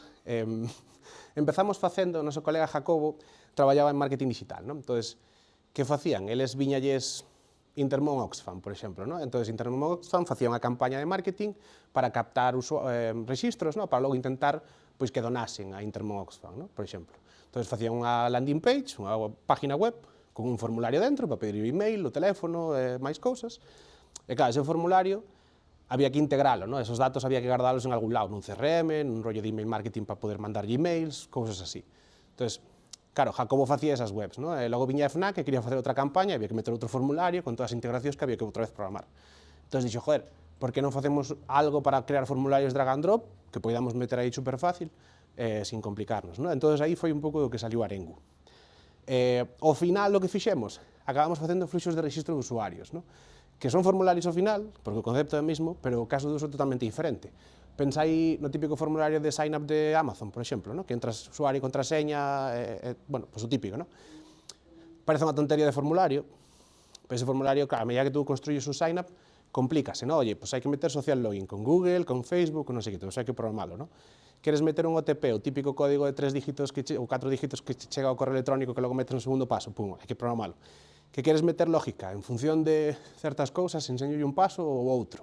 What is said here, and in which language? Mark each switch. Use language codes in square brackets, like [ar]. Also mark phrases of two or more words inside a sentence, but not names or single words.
[gl] Empezamos facendo, o noso colega Jacobo traballaba en marketing digital, non? Entón, que facían? Eles viñalles Intermon Oxfam, por exemplo, non? Entón, Intermon Oxfam facía unha campaña de marketing para captar registros, non? Para logo intentar pois, que donasen a Intermon Oxfam, non? Por exemplo. Entón, facían unha [en] landing page, [gl] unha página web, con un formulario dentro para pedir o email, o teléfono e máis cousas. E claro, ese formulario había que integralo, non? Esos datos había que guardalos en algún lado, nun CRM, nun rollo de [en] email marketing [gl] para poder mandar emails, cousas así. Entón, claro, Jacobo facía esas webs, non? E logo viña FNAC que quería facer outra campaña, había que meter outro formulario con todas as integracións que había que outra vez programar. Entón, dixo, joder, por que non facemos algo para crear formularios [en] drag and drop, [gl] que podamos meter aí super fácil, [es] sin complicarnos, [gl] non? Entón, aí foi un pouco do que saliu Arengu. Ao final, o que fixemos, acabamos facendo fluxos de registro de usuarios, non? Que son formularios ao final, porque o concepto é o mesmo, pero o caso de uso é totalmente diferente. Pensai no típico formulario de sign-up de Amazon, por exemplo, ¿no? Que entras usuario e contraseña, [es] bueno, pues [gl] o típico, ¿no? Parece unha tontería de formulario, pero ese formulario, claro, [es] a medida que tú construyes [gl] un sign-up, complícase, ¿no? Oye, pues hai que meter [en] social login [gl] con Google, con Facebook, con non sei que, todo, hai que programalo, ¿no? Queres meter un OTP, o típico código de 3 dígitos ou 4 dígitos que chega ao correo electrónico que logo metes no segundo paso, pum, hai que programalo. Que queres meter lógica en función de certas cousas, enseñolle un paso ou outro.